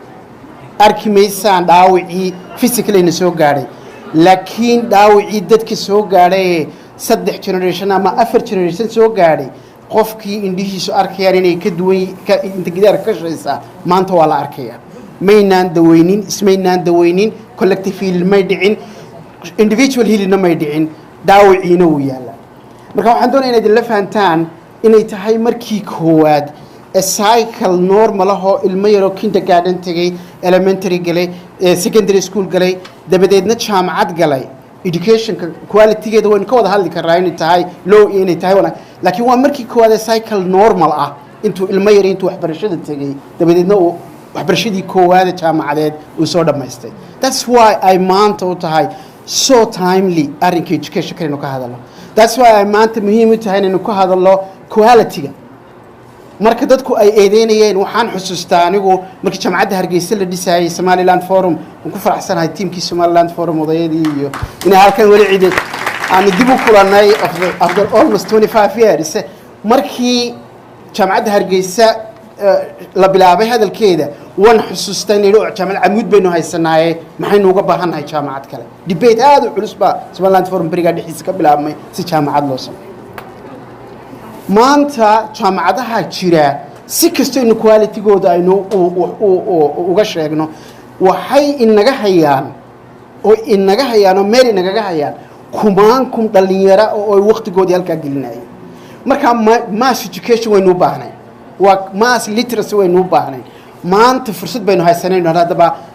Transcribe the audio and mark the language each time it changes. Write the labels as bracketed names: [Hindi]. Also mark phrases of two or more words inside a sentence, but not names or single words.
[Somali] arki maysaan dhaawicii physically soo gaadhay, laakiin dhaawicii dadka soo gaadhay 3 generation ama 4 generation soo gaadhay qofkii indhihiisu arkayaan inay ka duwan inta gidaar ka shaysa maanta waa la arkaya. maynaan daweynin, ismaynaan daweynin, [English] collective healing [Somali] may dhicin, [English] individual healing [Somali] may dhicin, dhaawiciina uu yaala. marka waxaan doonayaa inaad la fahantaan inay tahay markii koowaad [English] cycle normal [Somali] ah oo ilmo yar oo kindergarten tagay, elementary galay, secondary school galay, dabadeedna jaamacad galay. educationka quality-geeda waan ka wada hadli karnaa inay tahay low inay tahay wanaag, laakiin waa markii koowaad cycle normal ah intuu ilmo yar intuu waxbarashada tagay dabadeedna uu waxbarashadii koowaad jaamacadeed uu soo dhamaystay. [English] that's why [Somali] ay maanta u tahay [English] so timely [Somali] arrinka education ka inuu ka hadalo. [English] that's why [Somali] ay maanta muhiim u tahay inuu ka hadalo quality-ga marka dadku ay eedeynayeen waxaan xusuustaa anigu markii jaamacadda Hargeysa la dhisayay Somaliland Forum ku faraxsanahay teamkii Somaliland Forum odayadii iyo in halkan wali cid aan dib u kulanay [English] after almost 25 years [Somali] markii jaamacadda Hargeysa la bilaabay hadalkeeda waan xusuustaa in jaamacad amuud baynu haysanaaye maxaynu uga baahanahay jaamacad kale debate aad u culus ba Somaliland Forum bariga dhixis ka bilaabmay si jaamacad loo sameeyo maanta jaamacadaha jira si kasto in quality-gooda aynu uga sheegno waxay inaga hayaan oo meel inaga hayaan kumaan dhalinyaro oo ay waqtigoodii halka gelinayeen marka [English] mass education [Somali] waynu u baahnay waa [English] mass literacy [Somali] waynu u baahnay maanta fursad baynu haysanayno hadaba